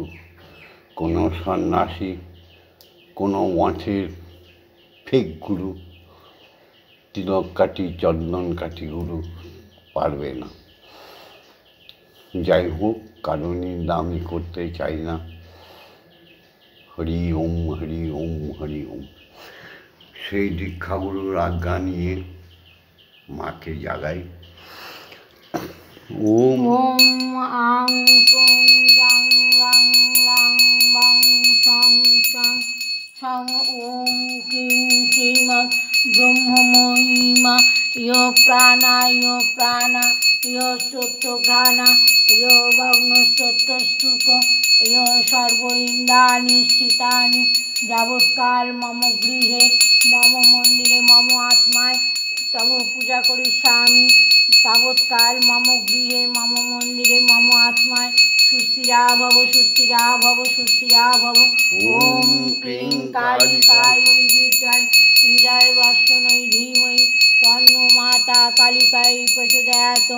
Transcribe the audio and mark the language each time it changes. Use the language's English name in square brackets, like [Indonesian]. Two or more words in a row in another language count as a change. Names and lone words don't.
[Bangla] কোনো সন্ন্যাসী, কোনো মঠের ফেক গুরু, তিলক কাঠি চন্দন কাঠি গুরু পারবে না। যাই হোক, কারো নিন্দা আমি করতে চাই না। [Sanskrit] হরি ওম হরি ওম হরি ওম। [Bangla] সেই দীক্ষাগুরুর আজ্ঞা নিয়ে মাকে জাগাই। [Sanskrit] ওম ओम आं कुं गां लां लां बां सं सं सं ओम क्लीं श्रीमद् ब्रह्ममहिमा यो प्राणा यो चतुर्घ्राणा यो भग्नश्चतुष्टुक यो सर्व इन्द्रियाणि स्थितानि যাবৎকাল মম গৃহে মম মন্দিরে মম আত্মায় তব পূজা করিষ্যামি তাবৎকাল মম গৃহে মম মন্দিরে মম আত্মায় সুস্থিরা ভব সুস্থিরা ভব সুস্থিরা ভব। ওম ক্লীং কালিকায় বিদ্যায় হৃদয় বাসনৈ ধীমহি তন্নো মাতা কালিকায় প্রচোদয়াৎ।